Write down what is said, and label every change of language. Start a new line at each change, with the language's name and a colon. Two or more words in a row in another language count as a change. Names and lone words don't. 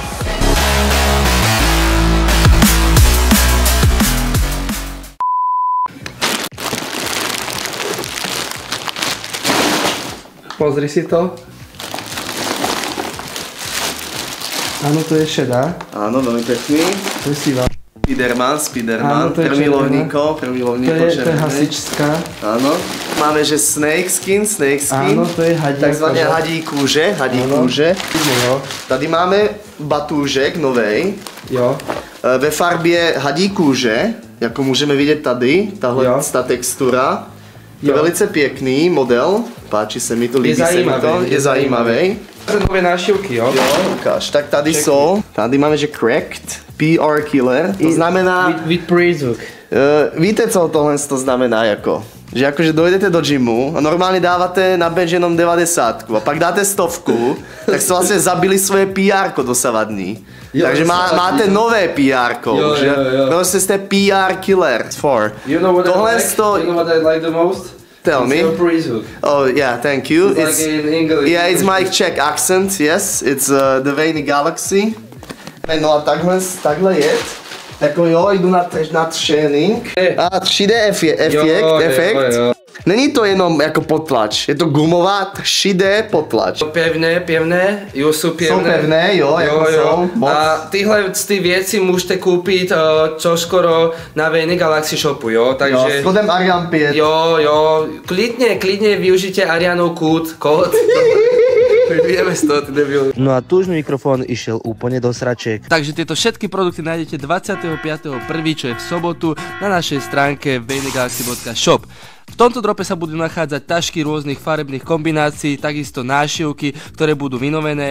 Slovak: Pozri si to. Áno, to je šedá. Áno, veľmi pekný. To je sivá. Spiderman, prvý lovníko červený. To je hasičská. Áno. Máme, že snakeskin. Áno, to je hadí. Takzvané hadí kúže.
Czech: Tady máme batúžek novej. Jo. Ve farbě hadí kůže, jako můžeme vidět tady, tahle ta textura. Je velice pěkný model, páči se mi to, líbí se mi to, je zajímavý. Nové nášivky, jo? Jo, ukáž. Tak tady jsou, tady máme, že cracked,
English: PR killer,
Czech: to znamená... With prízvuk. Víte, co tohle to znamená jako?
Slovak: Že akože dojdete do gymu a normálne dávate na bench jenom 90 a pak dáte 100, tak ste vlastne zabili svoje PR-ko dosavadní. Takže máte nové PR-ko. Proste ste PR killer.
English: You know what I like the most? Tell me. Your prízvuk. Oh yeah, thank you. It's like in English. Yeah, it's my Czech accent, yes. It's the Vejny Galaxy.
Czech: No a takhle je. Tako jo, jdu na trénink. A 3D efekt. Není to jenom jako potlač, je to gumová 3D potlač.
Slovak: Pevné, sú pevné.
Czech: Sú pevné, jo, jako jsou. A tyhle věci můžete koupit čoskoro na Vejny Galaxy shopu, jo, takže... Jo, s kodem Arian 5. Jo, klidně využijte Arianov kód.
Slovak: Vieme z toho, ty debil. No a tužný mikrofón išiel úplne do sračiek. Takže tieto všetky produkty nájdete 25.1., čo je v sobotu, na našej stránke vejnygalaxy.shop. V tomto drope sa budú nachádzať tašky rôznych farebných kombinácií, takisto nášivky, ktoré budú vynovené.